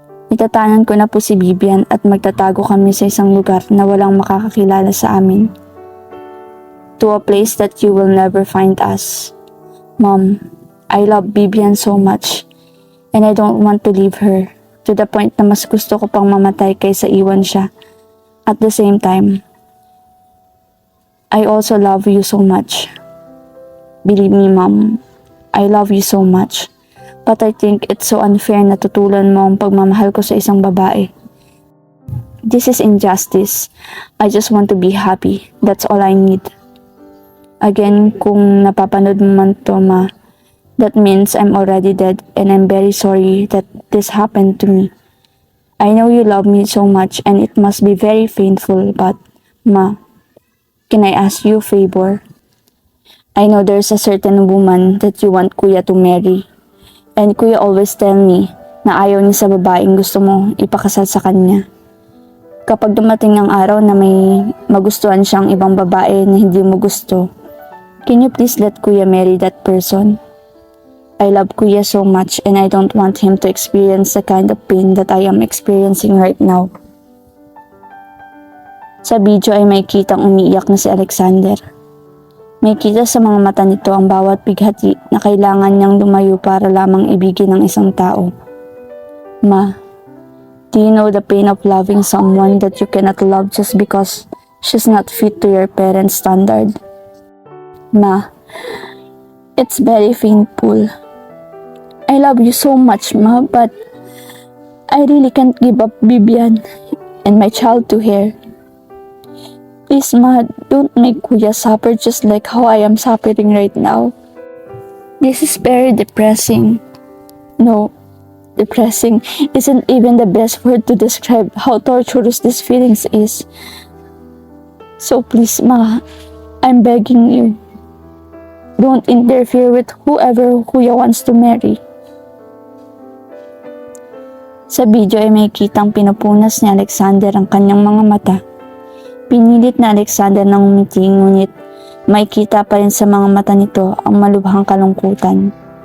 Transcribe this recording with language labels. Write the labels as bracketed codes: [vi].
[tl] Itatanan ko na po si Vivian at magtatago kami sa isang lugar na walang makakakilala sa amin. [en] To a place that you will never find us. Mom, I love Vivian so much and I don't want to leave her. To the point [tl] na mas gusto ko pang mamatay kaysa iwan siya. [en] At the same time, I also love you so much. Believe me, Mom, I love you so much. But I think it's so unfair [tl] na tutulan mo ang pagmamahal ko sa isang babae. [en] This is injustice. I just want to be happy. That's all I need. Again, [tl] kung napapanood mo man to, [en] Ma, that means I'm already dead and I'm very sorry that this happened to me. I know you love me so much and it must be very painful, but Ma, can I ask you a favor? I know there's a certain woman that you want Kuya to marry. And Kuya always tell me [tl] na ayaw niya sa babaeng gusto mo ipakasal sa kanya. Kapag dumating ang araw na may magustuhan siyang ibang babae na hindi mo gusto, [en] can you please let Kuya marry that person? I love Kuya so much and I don't want him to experience the kind of pain that I am experiencing right now. [tl] Sa video ay may kitang umiiyak na si Alexander. May kita sa mga mata nito ang bawat bighati na kailangan niyang lumayo para lamang ibigin ng isang tao. [en] Ma, do you know the pain of loving someone that you cannot love just because she's not fit to your parents' standard? Ma, it's very painful. I love you so much, Ma, but I really can't give up Vivian and my child to her. Please, Ma, don't make Kuya suffer just like how I am suffering right now. This is very depressing. No, depressing isn't even the best word to describe how torturous these feelings is. So please, Ma, I'm begging you. Don't interfere with whoever Kuya wants to marry. [tl] Sa video ay may kitang pinupunas ni Alexander ang kanyang mga mata. Pinilit na Alexander ng umiti, ngunit may kita pa rin sa mga mata nito ang malubhang kalungkutan.